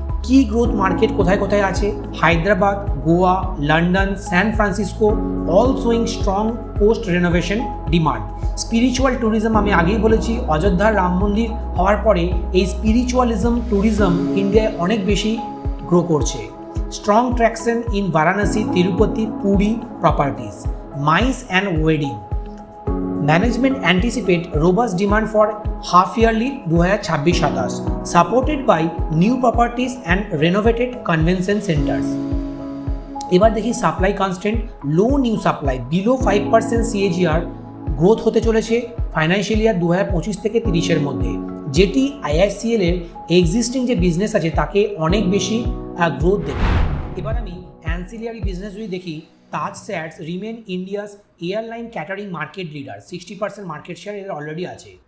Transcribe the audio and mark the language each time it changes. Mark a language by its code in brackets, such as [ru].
[bn] কি growth market কোথায় কোথায় আছে, Hyderabad, Goa, London, San Francisco [en] All showing strong post renovation demand. [bn] Spiritual tourism আমি আগেই বলেছি, অযোধ্যার রাম মন্দির হওয়ার পরে এই স্পিরিচুয়ালিজম ট্যুরিজম ইন্ডিয়ায় অনেক বেশি গ্রো করছে। [en] Strong traction in Varanasi, Tirupati, Puri properties, MICE and wedding. Management anticipate robust demand for half-yearly 2026-27, supported by new properties and renovated convention centers. [bn] এবার দেখি সাপ্লাই কনস্ট্যান্ট, [en] low new supply, below 5% CAGR growth [bn] হতে চলেছে ফাইন্যান্সিয়াল ইয়ার 2025 থেকে 30-এর মধ্যে, যেটি IICL এর existing যে business আছে তাকে অনেক বেশি গ্রোথ দেবে। এবার আমি অ্যান্সিলিয়ারি বিজনেস যদি দেখি, [en] Taj SATS remain India's airline catering market leader, [bn] 60% market share এর অলরেডি আছে।